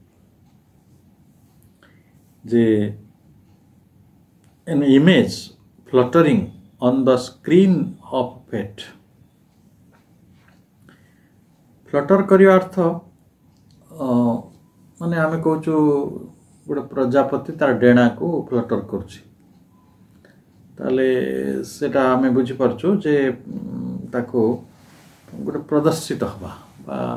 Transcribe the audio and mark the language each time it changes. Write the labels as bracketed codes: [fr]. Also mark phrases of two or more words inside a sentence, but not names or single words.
[or] ଯେ [en] an image fluttering on the screen of fate [or] ଫ୍ଲଟର କରିବା ଅର୍ଥ ମାନେ ଆମେ କହୁଛୁ ଗୋଟେ ପ୍ରଜାପତି ତାର ଡେଣାକୁ ଫ୍ଲଟର କରୁଛି ତାହେଲେ ସେଟା ଆମେ ବୁଝିପାରୁଛୁ ଯେ ତାକୁ ଗୋଟେ ପ୍ରଦର୍ଶିତ ହେବା ବା